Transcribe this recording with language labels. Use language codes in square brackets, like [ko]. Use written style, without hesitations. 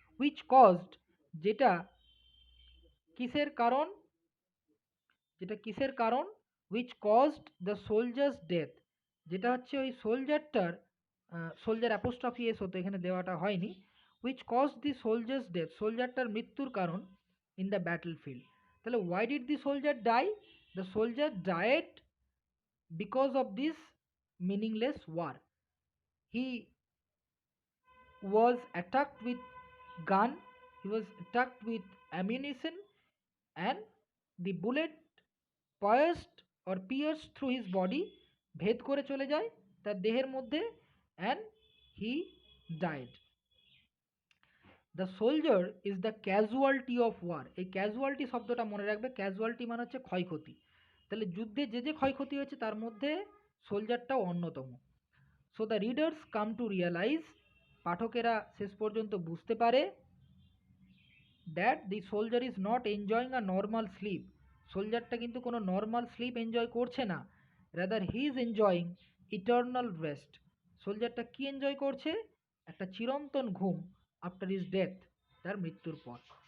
[bn] Which caused, যেটা কিসের কারণ, যেটা কিসের কারণ, [en] which caused the soldiers death, [bn] যেটা হচ্ছে ওই সোলজারটার, সোলজার অ্যাপোস্ট্রফি এস হতো, এখানে দেওয়াটা হয়নি, [en] which cause the soldiers death, [bn] সোলজারটার মৃত্যুর কারণ, [en] In the battle field. তাহলে why did the soldier die, the soldier died because of this meaningless war. He was attacked with gun, he was attacked with ammunition, and the bullet pierced through his body, [bn] ভেদ করে চলে যায় তার দেহের মধ্যে, [en] and he died. The soldier is the casualty of war, [bn] এই casualty শব্দটা মনে রাখবে, ক্যাজুয়ালিটি মানে হচ্ছে ক্ষয়ক্ষতি, তাহলে যুদ্ধে যে যে ক্ষয়ক্ষতি হয়েছে তার মধ্যে সোলজারটাও অন্যতম। [en] so the readers come to realise, [bn] পাঠকেরা শেষ পর্যন্ত বুঝতে পারে, [en] that the soldier is not enjoying a normal sleep, [bn] সোলজারটা কিন্তু কোনো নর্মাল স্লিপ এনজয় করছে না, [en] rather he is enjoying eternal rest, [bn] সোলজারটা কি এনজয় করছে, একটা চিরন্তন ঘুম, [en] after his death, [bn] তার মৃত্যুর পর।